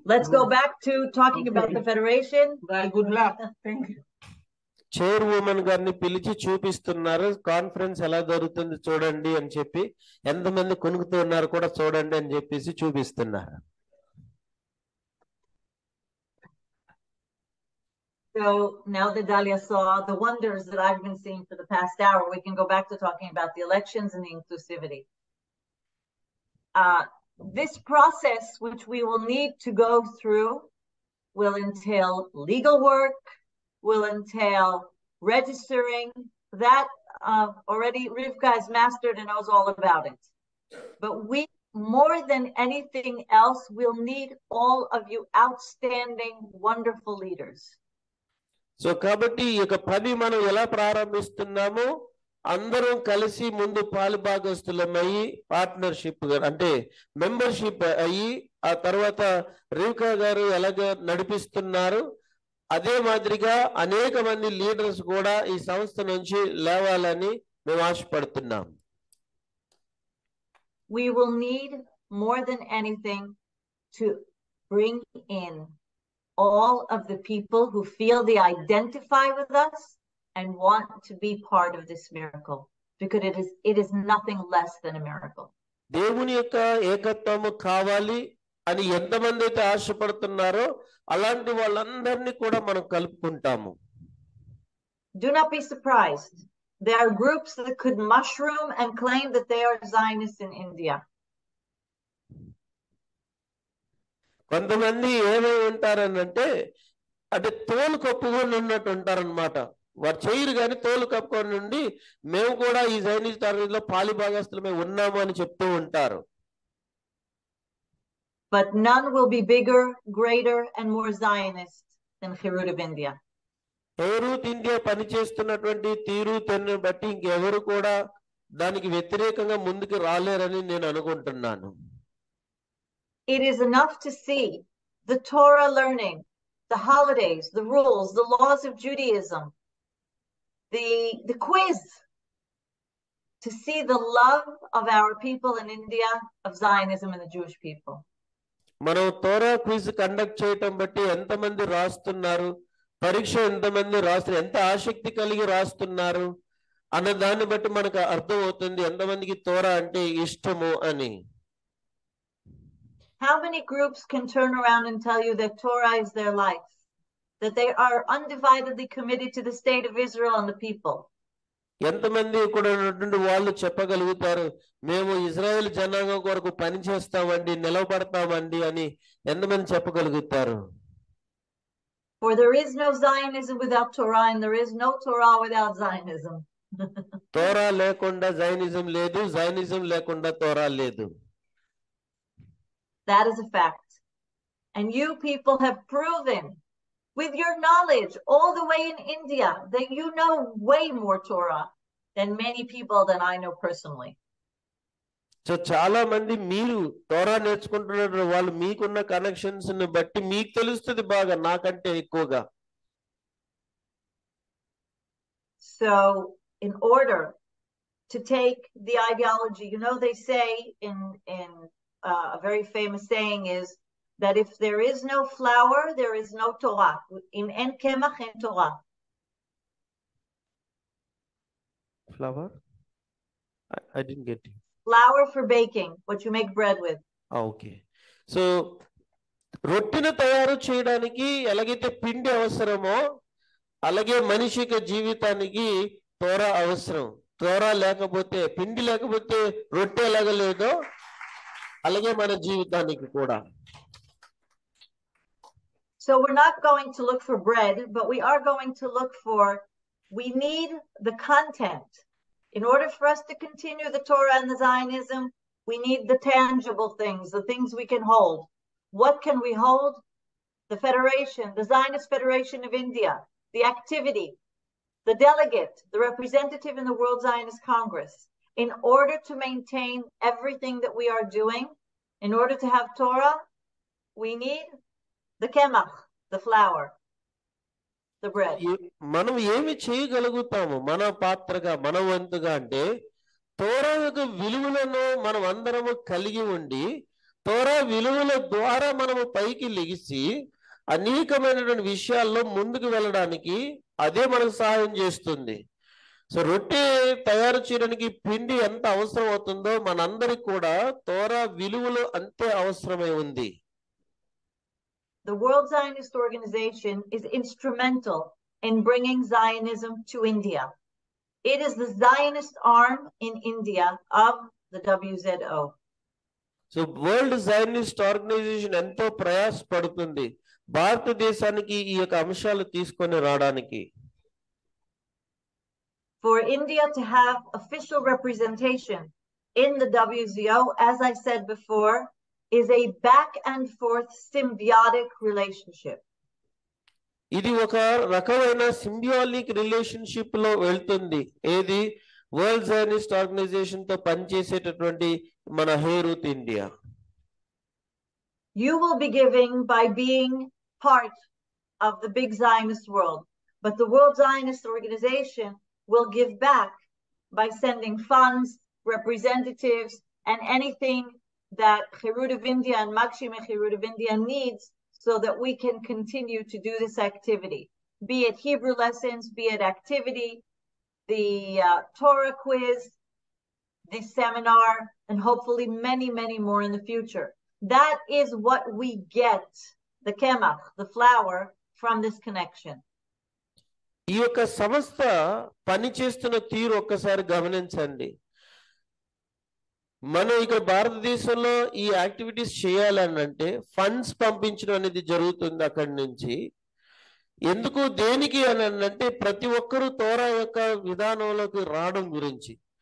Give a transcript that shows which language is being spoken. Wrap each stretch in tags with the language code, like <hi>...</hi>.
<en>Let's go back to talking about the federation. Bye, good luck. Thank you.</en> <te>చైర్వుమన్ గారిని పిలిచి చూపిస్తున్నారు, conference ఎలా జరుగుతుంది చూడండి అని చెప్పి, ఎంతమంది కొనుక్కుతున్నారు కూడా చూడండి అని చెప్పేసి చూపిస్తున్నారు.</te> <en>So now that Dalia saw the wonders that I've been seeing for the past hour, we can go back to talking about the elections and the inclusivity. This process, which we will need to go through, will entail legal work, will entail registering. That already Rivka has mastered and knows all about it. But we, more than anything else, will need all of you outstanding, wonderful leaders.</en> <te>So కాబట్టి ఈ యొక్క పని మనం ఎలా ప్రారంభిస్తున్నామో, అందరం కలిసి ముందు పాలుభాగస్తులమయ్యి partnership అంటే మెంబర్షిప్ అయ్యి, ఆ తర్వాత రివ్కా గారు ఎలాగ నడిపిస్తున్నారు, అదే మాదిరిగా అనేక మంది లీడర్స్ కూడా ఈ సంస్థ నుంచి లేవాలని మేము ఆశపడుతున్నాం.</te> <en>We will need more than anything to bring in all of the people who feel they identify with us and want to be part of this miracle, because it is nothing less than a miracle.</en> <te>దేవుని యొక్క ఏకత్వము కావాలి అని ఎంతమంది అయితే ఆశపడుతున్నారో అలాంటి వాళ్ళందరినీ కూడా మనం కలుపుకుంటాము.</te> <en>Do not be surprised. There are groups that could mushroom and claim that they are Zionists in India.</en> <te>కొంతమంది ఏమై ఉంటారనంటే అంటే తోలు కప్పుకొని ఉన్నట్టు ఉంటారనమాట. వారు చేయరు కానీ తోలు కప్పుకొని నుండి మేము కూడా ఈ జైనిస్ట్ లో పాలిభాగస్తులమే ఉన్నాము అని చెప్తూ ఉంటారు.</te> <en>But none will be bigger, greater, and more Zionist than Herut of India.</en> <te>హెరూత్ India పనిచేస్తున్నటువంటి తీరు తెన్ను బట్టి ఇంకెవరు కూడా దానికి వ్యతిరేకంగా ముందుకు రాలేరని నేను అనుకుంటున్నాను.</te> <en>It is enough to see the Torah learning, the holidays, the rules, the laws of Judaism, the quiz, to see the love of our people in India, of Zionism and the Jewish people.</en> <te>మనం తోరా quiz conduct చేయటం బట్టి ఎంతమంది రాస్తున్నారు, పరీక్ష ఎంతమంది రాస్తున్నారు, ఎంత ఆసక్తి కలిగి రాస్తున్నారు అన్న దాన్ని బట్టి మనకు అర్థం అవుతుంది ఎంతమందికి తోరా అంటే ఇష్టము అని.</te> <en>How many groups can turn around and tell you that Torah is their life, that they are undividedly committed to the state of Israel and the people?</en> <te>ఎంతమంది కూడా ఉన్నటువంటి వాళ్ళు చెప్పగలుగుతారు మేము ఇజ్రాయెల్ జనాంగం కొరకు పని చేస్తామండి, నిలబడతామండి అని ఎంతమంది చెప్పగలుగుతారు?</te> <en>For there is no Zionism without Torah, and there is no Torah without Zionism.</en> <te>తోరా లేకుండా జైనిజం లేదు, జైనిజం లేకుండా తోరా లేదు.</te> <en>That is a fact. And you people have proven with your knowledge all the way in India that you know way more Torah than many people that I know personally.</en> <te>So చాలా మంది మీరు తోరా నేర్చుకుంటున్న వాళ్ళు మీకున్న connections ని బట్టి మీకు తెలుస్తుంది బాగా నాకంటే ఎక్కువగా.</te> <en>So in order to take the ideology, they say in a very famous saying is that if there is no flour, there is no Torah.</en> <he>In en kemach en Torah.</he> <en>Flour? I didn't get you. Flour for baking, what you make bread with. Okay.</en> <te>So రొట్టెను తయారు చేయడానికి ఎలాగైతే పిండి అవసరమో అలాగే మనిషికి జీవితానికి తోరా అవసరం. తోరా లేకపోతే పిండి లేకపోతే రొట్టె ఎలాగ లేదో అలాగే మన జీవితానికి కూడా.</te> <en>So we're not going to look for bread, but we are going to look for, we need the content. In order for us to continue the Torah and the Zionism, we need the tangible things, the things we can hold. What can we hold? The Federation, the Zionist Federation of India, the activity, the delegate, the representative in the World Zionist Congress. In order to maintain everything that we are doing, in order to have Torah, we need the kemach, the flour, the bread.</en> <te>మనం ఏమి చేయగలుగుతాము మన పాత్రగా మన వంతుగా అంటే తోరా యొక్క విలువలను మనం అందరము కలిగి ఉండి తోరా విలువల ద్వారా మనము పైకి లెగిసి అనేకమైనటువంటి విషయాల్లో ముందుకు వెళ్ళడానికి అదే మనకు సహాయం చేస్తుంది. సో రొట్టె తయారు చేయడానికి పిండి ఎంత అవసరం అవుతుందో మనందరికి కూడా తోరా విలువలు అంతే అవసరమై ఉంది.</te> <en>The World Zionist Organization is instrumental in bringing Zionism to India. It is the Zionist arm in India of the WZO.</en> <te>So World Zionist Organization ఎంతో ప్రయాసపడుతుంది భారతదేశానికి ఈ యొక్క అంశాలు తీసుకొని రావడానికి.</te> <en>For India to have official representation in the WZO, as I said before, is a back and forth symbiotic relationship.</en> <te>ఇది ఒక రకమైన సింబియాలిక్ రిలేషన్షిప్ లో వెళ్తుంది. ఏది వరల్డ్ జైనిస్ట్ ఆర్గనైజేషన్ తో పనిచేసేటటువంటి మన హేరూత్ India.</te> <en>You will be giving by being part of the big Zionist world, but the World Zionist Organization will give back by sending funds, representatives, and anything that Herut of India and Magshimey-Herut of India needs so that we can continue to do this activity, be it Hebrew lessons, be it activity, the Torah quiz, this seminar, and hopefully many, many more in the future. That is what we get, the kemach, the flour, from this connection.</en> <te>ఈ యొక్క సంస్థ పనిచేస్తున్న తీరు ఒక్కసారి గమనించండి. మనం ఇక్కడ భారతదేశంలో ఈ యాక్టివిటీస్ చేయాలని అంటే ఫండ్స్ పంపించడం అనేది జరుగుతుంది అక్కడి నుంచి. ఎందుకు దేనికి అని అంటే ప్రతి ఒక్కరూ తోరా యొక్క విధానంలోకి రావడం గురించి.</te>